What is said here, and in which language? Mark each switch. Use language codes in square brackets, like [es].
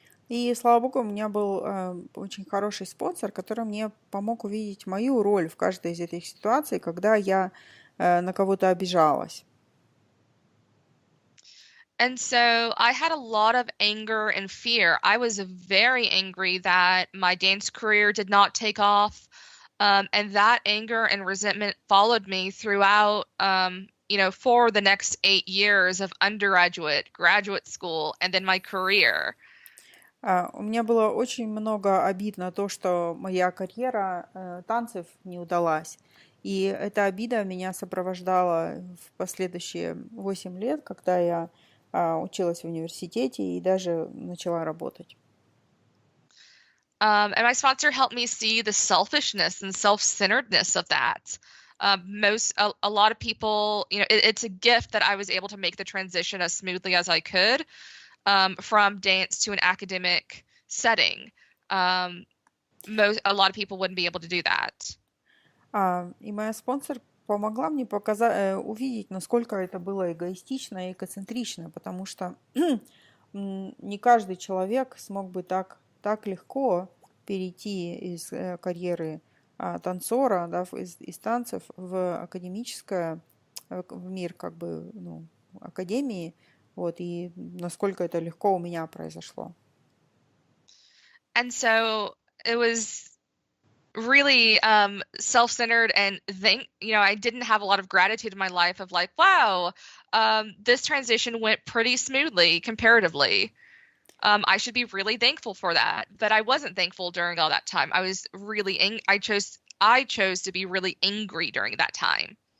[ru] И, слава богу, у меня был очень хороший спонсор, который мне помог увидеть мою роль в каждой из этих ситуаций, когда я на кого-то обижалась. [en] And so I had a lot of anger and fear. I was very angry that my dance career did not take off. And that anger and resentment followed me throughout, for the next 8 years of undergraduate, graduate school, and then my career. [ru] У меня было очень много обид на то, что моя карьера танцев не удалась. И эта обида меня сопровождала в последующие 8 лет, когда я училась в университете и даже начала работать. [en] And my sponsor helped me see the selfishness and self-centeredness of that. A lot of people, it's a gift that I was able to make the transition as smoothly as I could from dance to an academic setting. A lot of people wouldn't be able to do that. [ru] И моя спонсор помогла мне увидеть, насколько это было эгоистично и эгоцентрично, потому что не каждый человек смог бы так легко перейти из карьеры танцора, из танцев в академическое, в мир академии, и насколько это легко у меня произошло. [en] And so it was really self-centered and I didn't have a lot of gratitude in my life of like, wow, this transition went pretty smoothly comparatively. I should be really thankful for that, but I wasn't thankful during all that time. I was really I chose to be really angry during that time.